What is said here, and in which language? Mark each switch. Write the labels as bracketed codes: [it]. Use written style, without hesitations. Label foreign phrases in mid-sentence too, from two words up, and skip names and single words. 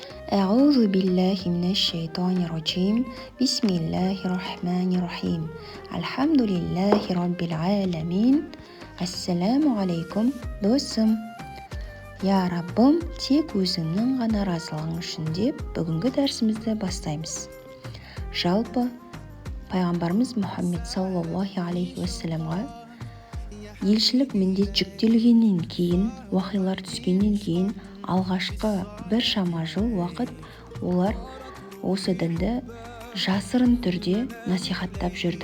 [ar] أعوذ بالله من الشيطان الرجيم بسم الله الرحمن الرحيم الحمد لله رب العالمين السلام عليكم, [kk] досым. Я Раббым, тек өзіңнің ғана разылығың үшін деп бүгінгі дәрісімізді бастаймыз. Жалпы пайғамбарымыз Мұхаммед [ar] صلى الله عليه وسلم [kk] елшілік міндет жүктелгеннен кейін, уақиғалар түскеннен кейін алғашқы бір шама жыл уақыт олар осы дінді жасырын түрде насихаттап жүрді.